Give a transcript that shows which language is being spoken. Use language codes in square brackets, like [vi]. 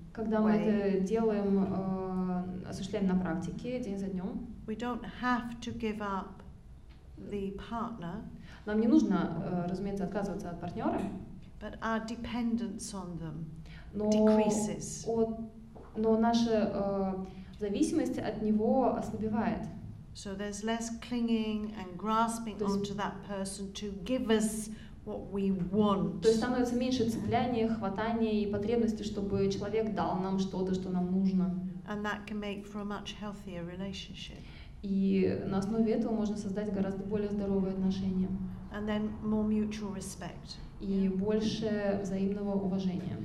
[ru] когда мы это делаем, осуществляем на практике день за днем, [en] we don't have to give up the partner. [ru] Нам не нужно, разумеется, отказываться от партнера. [en] But our dependence on them [ru] но [en] decreases. [ru] Но наша зависимость от него ослабевает. [en] So there's less clinging and grasping onto that person to give us what we want. [ru] То есть становится меньше цепляния, хватания и потребности, чтобы человек дал нам что-то, что нам нужно. [en] And that can make for a much healthier relationship. [ru] И на основе этого можно создать гораздо более здоровые отношения. [en] And then more mutual respect. [ru] И больше взаимного уважения.